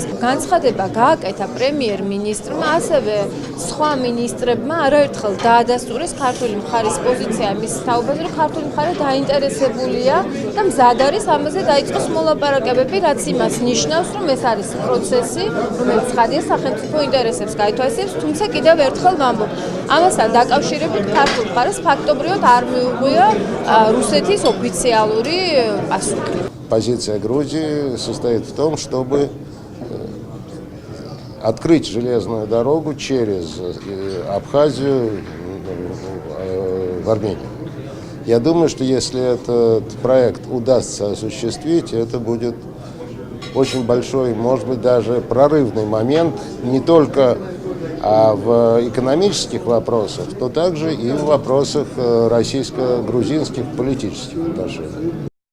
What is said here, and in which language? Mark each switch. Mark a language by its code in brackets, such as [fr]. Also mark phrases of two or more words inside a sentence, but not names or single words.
[ka] განცხადება გააკეთა პრემიერ-მინისტრმა, ასევე სხვა მინისტრებმა არაერთხელ დაადასტურეს ქართული მხარის პოზიცია მის თაობაზე, რომ ქართული მხარე დაინტერესებულია და მზად არის ამაზე დაიწყოს მოლაპარაკებები, რაც იმას ნიშნავს, რომ ეს არის პროცესი, რომელიც ხადია სახელმწიფო ინტერესებს გაითვალისწინებს, თუმცა კიდევ ერთხელ ვამბობ, ამასთან დაკავშირებით ქართულ მხარეს ფაქტობრივად არ მიუღია რუსეთის ოფიციალური პასუხი. [ru] Позиция Грузии состоит в том, чтобы открыть железную дорогу через Абхазию в Армению. Я думаю, что если этот проект удастся осуществить, это будет очень большой, может быть, даже прорывный момент не только в экономических вопросах, но также и в вопросах российско-грузинских политических отношений.